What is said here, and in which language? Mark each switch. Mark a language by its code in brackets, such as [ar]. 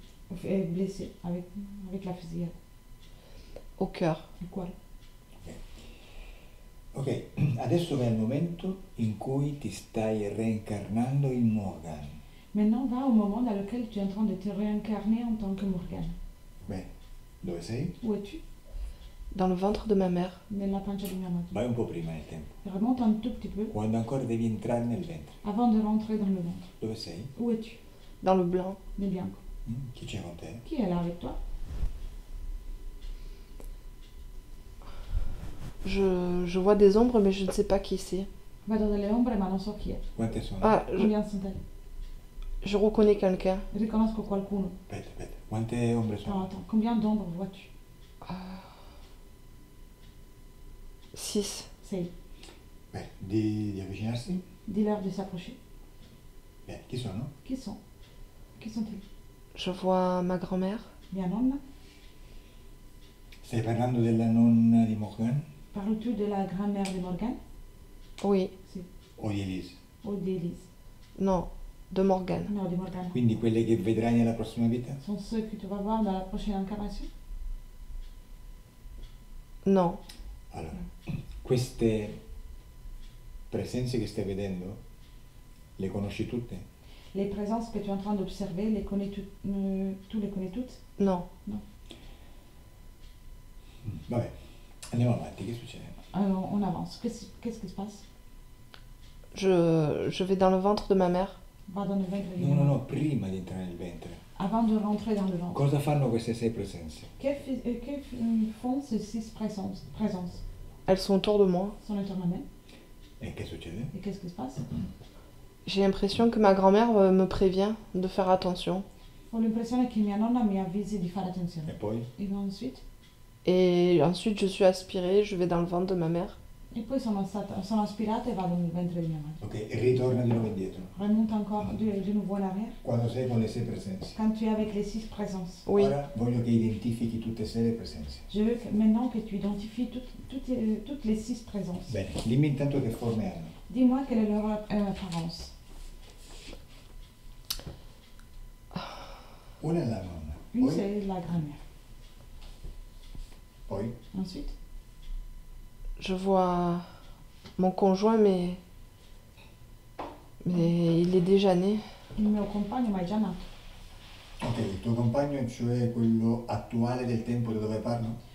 [fr] blessé avec la fusillade. Au cœur. [it] Il cuore. Ok, adesso vai al momento in cui ti stai reincarnando in Morgan. [fr] Maintenant, va au moment dans lequel tu es en train de te réincarner en tant que Morgane. [it] Beh, dove sei? [fr] Où es-tu? Dans le ventre de ma mère. [it] Nella pancia di mia madre. Vai un po' prima nel tempo, [fr] Remonte un tout petit peu [it] quando ancora devi entrare nel ventre. [fr] avant de rentrer dans le ventre. [it] Dove sei? [fr] Où es-tu? Dans le blanc. [it] Nel bianco. Chi c'è con te? [fr] Qui est là avec toi? Je vois des ombres, mais je ne sais pas qui c'est. [it] Vedo delle ombre ma non so chi è. Quante sono? Ah, [fr] Combien sont-elles? je reconnais quelqu'un. [it] Riconosco qualcuno. Aspetta, quante ombre [fr] Non, [it] sono? [fr] attends, combien d'ombres vois-tu? 6. 6. [it] Beh, di avvicinarsi? [fr] Dis-leur de s'approcher. [it] Beh, chi sono? [fr] Qui sont? Qui sont-ils? Je vois ma grand-mère. [it] Mia nonna? Stai parlando della nonna di Morgan [fr] Parles-tu de la grand-mère de Morgane? Oui. [it] Sì. o di Elise? [fr] O d'Élise? Non, de Morgane. [it] No, di Morgane. Quindi quelle che vedrai nella prossima vita? [fr] Sont ceux que tu vas voir dans la prochaine incarnation? Non. [it] Allora, queste presenze che stai vedendo, le conosci tutte? [fr] Les présences que tu es en train d'observer, tu les connais toutes? Non. [it] Vabbè, andiamo avanti, che succede? [fr] Alors, on avance. Qu'est-ce qui se passe? Je vais dans le ventre de ma mère. Va dans le ventre de [it] No, prima di entrare nel ventre. [fr] Avant de rentrer dans le ventre. [it] Cosa fanno queste 6 presenze? [fr] Que font ces 6 présences? Elles sont autour de moi. Sont autour de moi. [it] E che succede? [fr] Et qu'est-ce qui se passe? J'ai l'impression que ma grand-mère me prévient de faire attention. [it] Ho l'impressione che mia nonna mi avvisi di fare E attenzione. poi? [fr] Et ensuite? Et ensuite, je suis aspirée, je vais dans le ventre de ma mère. [it] E poi sono aspirata e vado nel ventre di mia madre. Ok, ritorna di nuovo indietro. [fr] Remonte encore de nouveau en arrière. [it] Quando sei con le 6 presenze. [fr] Quand tu es avec les 6 présences. Oui. [it] Ora voglio che identifichi tutte e 6 le presenze. [fr] Je veux maintenant que tu identifies toutes les 6 présences. [it] Bene, dimmi intanto che forme hanno. [fr] Dis-moi quelle est leur apparence. [it] Una è la nonna. [fr] Une, [it] Poi? [fr] c'est la grand-mère. [it] Poi? [fr] Ensuite, Je vois mon conjoint, mais il est déjà né. [it] il mio compagno ma è già nato. Ok, il tuo compagno, cioè quello attuale del tempo da dove parlo?